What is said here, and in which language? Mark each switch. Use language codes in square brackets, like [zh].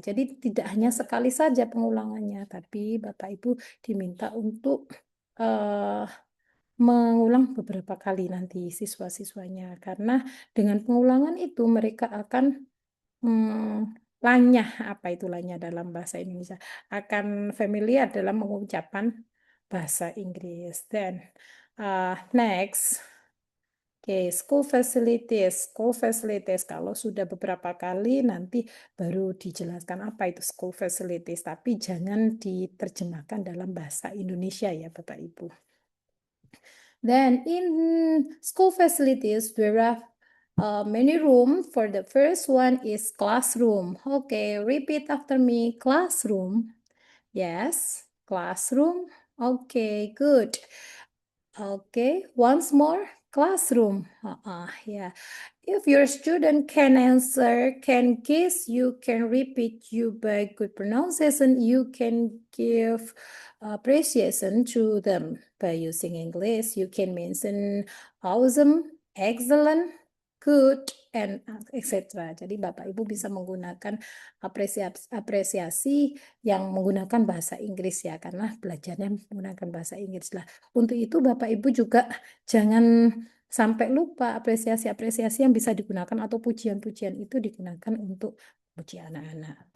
[id] Jadi tidak hanya sekali saja pengulangannya, tapi Bapak Ibu diminta untuk mengulang beberapa kali nanti siswa-siswanya. Karena dengan pengulangan itu mereka akan lanyah, apa itu lanyah dalam bahasa Indonesia, akan familiar dalam mengucapkan bahasa Inggris. Dan [en] next, okay, [id] school facilities. School facilities kalau sudah beberapa kali nanti baru dijelaskan apa itu school facilities, tapi jangan diterjemahkan dalam bahasa Indonesia ya Bapak Ibu. [en] Then in school facilities, there are many room. For the first one is classroom. Okay, repeat after me. Classroom. Yes, classroom. Okay, good. Okay, once more. Classroom. Yeah. If your student can answer, can guess, you can repeat you by good pronunciation. You can give appreciation to them by using English. You can mention awesome, excellent, good, and etc. [id] Jadi Bapak Ibu bisa menggunakan apresiasi yang menggunakan bahasa Inggris ya, karena belajarnya menggunakan bahasa Inggris lah. Untuk itu Bapak Ibu juga jangan sampai lupa apresiasi-apresiasi yang bisa digunakan atau pujian-pujian itu digunakan untuk puji anak-anak.